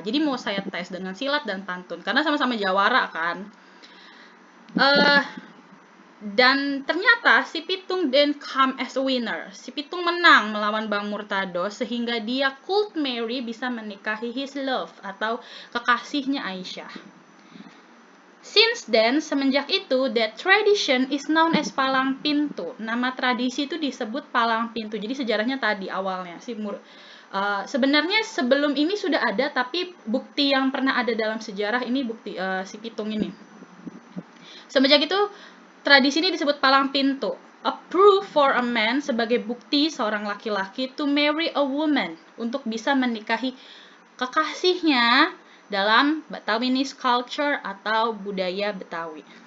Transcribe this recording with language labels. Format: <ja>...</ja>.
<id>Jadi mau saya tes dengan silat dan pantun karena sama-sama Jawara kan. Dan ternyata si</id> <en>Pitung then come as a winner.</en> <id>Si Pitung menang melawan Bang Murtado sehingga dia</id> <en>could marry,</en> <id>bisa menikahi</id> <en>his love</en> <id>atau kekasihnya Aisyah.</id> <en>Since then,</en> <id>semenjak itu,</id> <en>that tradition is known as palang pintu.</en> <id>Nama tradisi itu disebut palang pintu. Jadi sejarahnya tadi awalnya sebenarnya sebelum ini sudah ada, tapi bukti yang pernah ada dalam sejarah ini bukti si Pitung ini. Semenjak itu, tradisi ini disebut palang pintu.</id> <en>A proof for a man,</en> <id>sebagai bukti seorang laki-laki</id> <en>to marry a woman,</en> <id>untuk bisa menikahi kekasihnya dalam Betawinis culture atau budaya Betawi.</id>